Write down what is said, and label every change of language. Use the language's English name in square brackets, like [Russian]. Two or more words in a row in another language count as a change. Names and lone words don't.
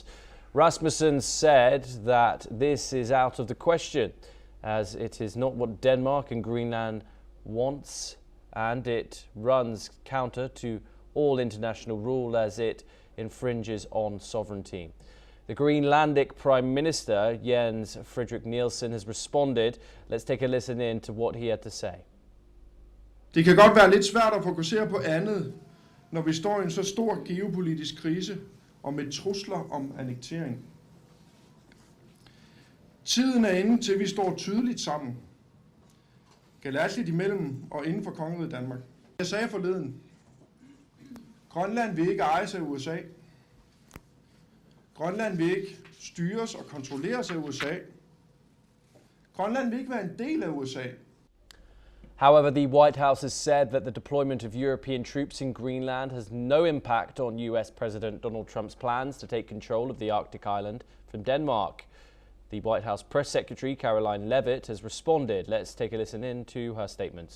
[English] Rasmussen said that this is out of the question, as it is not what Denmark and Greenland wants, and it runs counter to all international rule as it infringes on sovereignty. The Greenlandic Prime Minister, Jens-Frederik Nielsen, has responded. Let's take a listen in to what he had to say. [Danish] Det kan godt være lidt svært at fokusere på andet, når vi står i en så stor geopolitisk krise og med trusler om annektering. Tiden er inde til, at vi står tydeligt sammen. Galatligt imellem og inden for kongeriget Danmark. Jeg sagde forleden, Grønland vil ikke ejes af USA. Grønland vil ikke styres og kontrolleres af USA. Grønland vil ikke være en del af USA. [English] However, the White House has said that the deployment of European troops in Greenland has no impact on US President Donald Trump's plans to take control of the Arctic island from Denmark. The White House Press Secretary Caroline Leavitt has responded. Let's take a listen in to her statements.